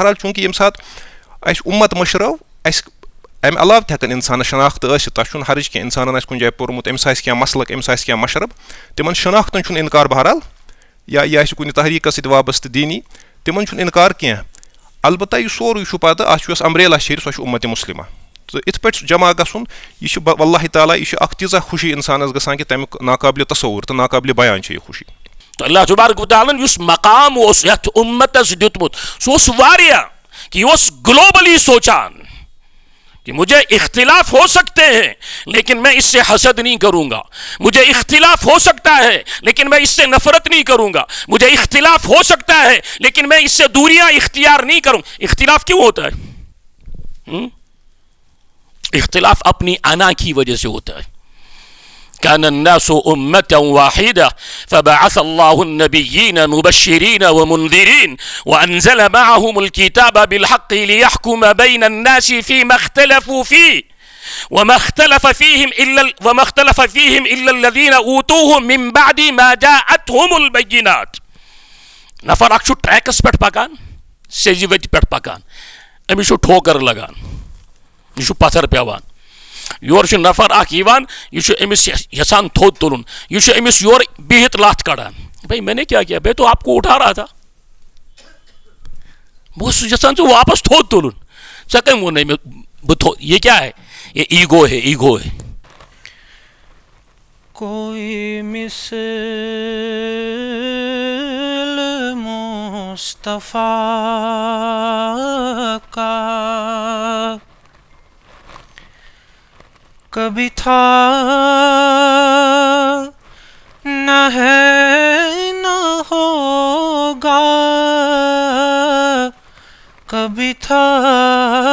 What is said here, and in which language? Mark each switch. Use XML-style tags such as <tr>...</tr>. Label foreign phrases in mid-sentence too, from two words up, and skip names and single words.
<ks>بہرحال چوٗنٛکہِ ییٚمہِ ساتہٕ اَسہِ اُمت مٔشرٲو اَسہِ امہِ علاوٕ تہِ ہٮ۪کن انسانس شناخت ٲسِتھ تتھ چھُنہٕ حرج کینٛہہ انسانن آسہِ کُنہِ جایہِ پوٚرمُت أمِس آسہِ کینٛہہ مسلک أمِس آسہِ کینٛہہ مشرب تِمن شناختن چھُنہٕ انکار بہرحال یا یہِ آسہِ کُنہِ تحریٖکس سۭتۍ وابستہٕ دیٖنی تِمن چھُنہٕ انکار کینٛہہ. البتہ یہِ سورُے چھُ پتہٕ اتھ چھُ یۄس امبریلا شیٚرِ سۄ چھِ اُمتِ مُسلمہ. تہٕ یِتھ پٲٹھۍ جمع گژھُن یہِ چھُ واللہ تعالیٰ یہِ چھُ اکھ تیٖژاہ خوشی انسانس گژھان کہ تمیُک ناقابلہِ تصوُر تہٕ ناقابلہِ بیان چھِ یہِ خوشی. تو اللہ تبارک و تعالیٰ یُس مقام اوس یتھ اُمتس دیُتمُت سُہ اوس واریاہ کہ یہ اوس گلوبلی سوچان کہ</ks> <ur>مجھے اختلاف ہو سکتے ہیں لیکن میں اس سے حسد نہیں کروں گا. مجھے اختلاف ہو سکتا ہے لیکن میں اس سے نفرت نہیں کروں گا. مجھے اختلاف ہو سکتا ہے لیکن میں اس سے دوریاں اختیار نہیں کروں. اختلاف کیوں ہوتا ہے؟ اختلاف اپنی انا کی وجہ سے ہوتا ہے.</ur> <ar>كان الناس أمة واحدة فبعث الله النبيين مبشرين ومنذرين وأنزل معهم الكتاب بالحق ليحكم بين الناس فيما اختلفوا فيه وما اختلف فيهم إلا الذين أوتوه من بعد ما جاءتهم البينات.</ar> <ks>نفر اکھ چھُ ٹریکس پٮ۪ٹھ پکان سیٚزِ وتہِ پٮ۪ٹھ پکان أمِس چھُ ٹھوکر لگان یہِ چھُ پتھر پیوان. یور چھُ نفر اکھ یِوان یہِ چھُ أمِس یژھان تھوٚد تُلُن یہِ چھُ أمِس یورٕ بِہِتھ لتھ کڑان.</ks> <ur>بھائی میں نے کیا کیا میں تو آپ کو اٹھا رہا تھا</ur> <ks>بہٕ اوسُس یژھان ژٕ واپس تھوٚد تُلُن ژےٚ کٔمۍ ووٚنُے مےٚ بہٕ تھوٚد.</ks> <ur>یہ کیا ہے یہ ایگو ہے ایگو ہے. کوئی مثل مصطفیٰ کا کبھی تھا نہ ہے نہ ہوگا کبھی تھا</ur>